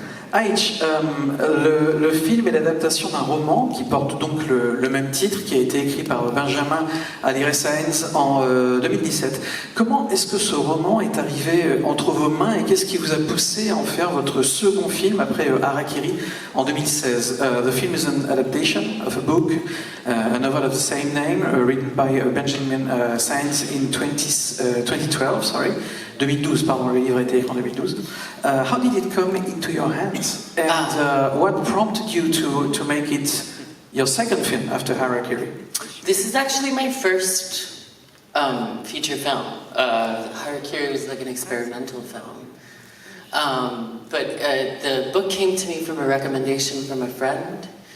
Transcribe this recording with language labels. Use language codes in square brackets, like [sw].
[fr] Aïch, le film est l'adaptation d'un roman qui porte donc le même titre, qui a été écrit par Benjamin Alire-Sáenz en 2017. Comment est-ce que ce roman est arrivé entre vos mains et qu'est-ce qui vous a poussé à en faire votre second film après Harakiri en 2016? [en] The film is an adaptation of a book, a novel of the same name, written by Benjamin Sáenz in 2012, sorry. [fr] 2012, pardon, le livre a été écrit en 2012. [en] How did it come into your hands? And what prompted you to make it your second film after Harakiri? This is actually my first feature film. Harakiri was like an experimental film. But the book came to me from a recommendation from a friend.